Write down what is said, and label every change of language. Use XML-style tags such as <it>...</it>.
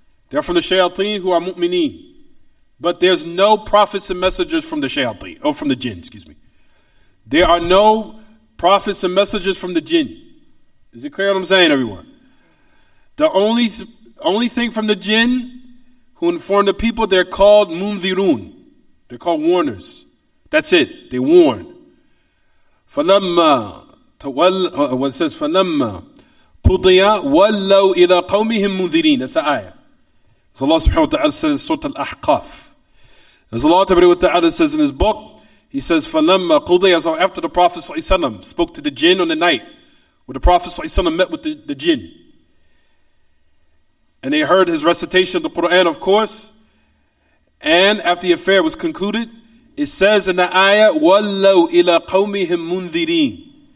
<en>They are from the shayateen who are mu'mineen. But there's no prophets and messengers from the shayateen, or from the jinn, excuse me. There are no prophets and messengers from the jinn. Is it clear what I'm saying, everyone? The only thing from the jinn who inform the people, they're called munzirun. They're called warners. That's it. They warn.</en> <ar>فَلَمَّا</ar> <en>what it says,</en> <ar>فَلَمَّا قُضِيَ وَلَّوْا إِلَىٰ قَوْمِهِمْ مُنذِرِينَ.</ar> <en>That's the ayah. As Allah subhanahu wa ta'ala says in Surah Al-Ahqaf. As Allah subhanahu wa ta'ala says in his book, he says,</en> <ar>فَلَمَّا قُضِيَ,</ar> <en>so after the Prophet ﷺ spoke to the jinn on the night, where the Prophet ﷺ met with the jinn. And they heard his recitation of the Quran, of course. And after the affair was concluded, it says in the ayah,</en> <ar>وَلَّوْا إِلَىٰ قَوْمِهِمْ مُنذِرِينَ.</ar>